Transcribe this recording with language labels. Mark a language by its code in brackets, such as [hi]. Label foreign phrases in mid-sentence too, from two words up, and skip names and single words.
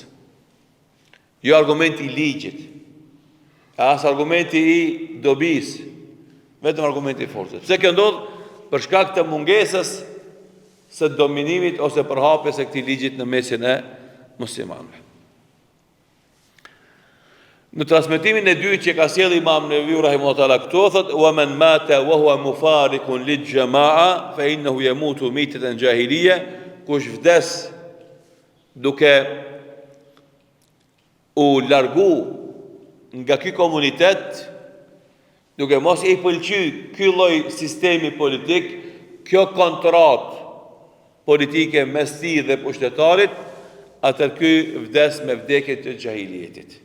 [sq] Jo argumenti i ligjit, as argumenti i dobis, vetëm argumenti i forcës. Pse kjo ndodh? Për shkak të mungesës së dominimit ose përhapjes së këtij ligjit në mesin e muslimanëve. Në transmetimin e dytë që ka sjell Imam Nevawi [ar] رحمه الله تعالى [sq] këtu thotë: [ar] "ومن مات وهو مفارق للجماعة فإنه يموت ميتة جاهلية", [sq] kush vdes duke u largu nga ky komunitet, duke mos i pëlqy ky lloj sistemi politik, kjo kontratë politike mes tij dhe pushtetarit, atëherë ky vdes me vdekje të jahilietit.